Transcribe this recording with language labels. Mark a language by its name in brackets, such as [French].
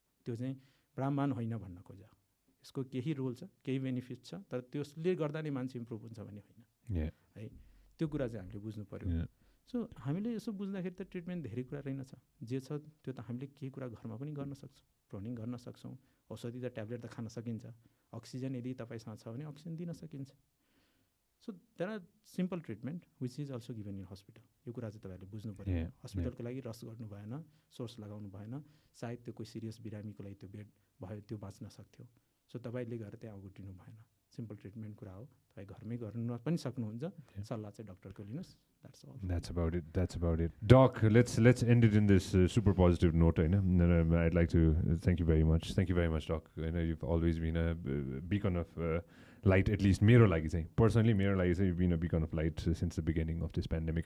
[Nepali] त्यो चाहिँ ब्राह्मण होइन भन्न खोज्यो। यसको केही रोल छ, केही बेनिफिट छ, तर त्यसले गर्दा नै मान्छे इम्प्रुभ हुन्छ भन्ने होइन है। त्यो कुरा चाहिँ हामीले बुझ्नु पऱ्यो। सो हामीले यसो बुझ्दाखेरि त ट्रिटमेन्ट धेरै कुरा रहेनछ। जे छ त्यो त हामीले केही कुरा घरमा पनि गर्न सक्छौँ, प्रोनिङ गर्न सक्छौँ, औषधि त ट्याब्लेट त खान सकिन्छ, अक्सिजन यदि तपाईँसँग छ भने अक्सिजन दिन सकिन्छ। [English] So there are simple treatment which is also given in hospital. [Nepali] यो कुरा चाहिँ तपाईँहरूले बुझ्नु पऱ्यो। हस्पिटलको लागि रस गर्नु भएन, सोर्स लगाउनु भएन। सायद त्यो कोही सिरियस बिरामीको लागि त्यो बेड भयो, त्यो बाँच्न सक्थ्यो। सो तपाईँले गएर त्यहाँ अगुटिनु भएन। सिम्पल ट्रिटमेन्ट कुरा हो, तपाईँ घरमै गर्नु पनि सक्नुहुन्छ, सल्लाह चाहिँ डक्टरको लिनुहोस्। [English] That's about it. Doc, let's end it in this super positive note. I'd like to thank you very much. Thank you very much, Doc. You've always been a beacon of light, at least [Nepali] मेरो लागि चाहिँ personally मेरो लागि चाहिँ [English] you've been a beacon of light since the beginning of this pandemic.